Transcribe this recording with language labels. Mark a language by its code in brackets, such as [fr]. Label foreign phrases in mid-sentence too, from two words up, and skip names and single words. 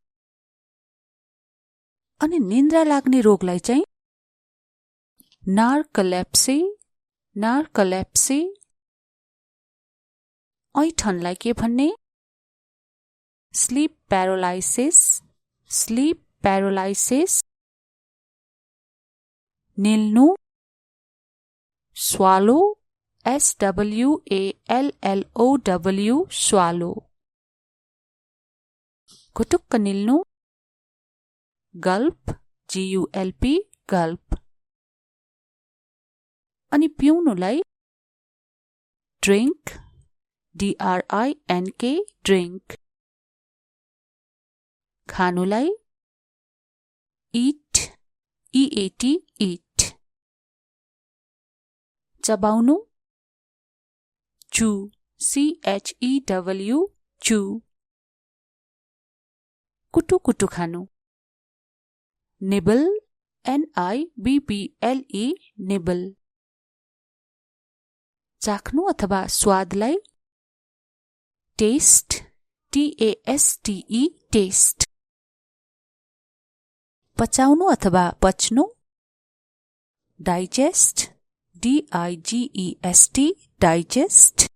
[ne] अनि निन्द्रा लाग्ने रोगलाई चाहिँ [en] narcolepsy, narcolepsy. [ne] ऐठनलाई के भन्ने? [en] sleep paralysis, sleep paralysis. [ne] निल्नु, [en] swallow, SWALLOW, swallow. [ne] घुटुक्क निल्नु, [en] gulp, GULP, gulp. [ne] अनि पिउनुलाई [en] drink, DRINK, drink. खानुलाई eat, EAT, eat. चबाउनु, chew, CHEW, chew. [ne] कुटु कुटु खानु, [en] nibble, NIBBLE, nibble. [ne] चाख्नु अथवा स्वादलाई [en] taste, TASTE, taste. [ne] पचाउनु अथवा पच्नु, [en] digest, DIGEST, digest.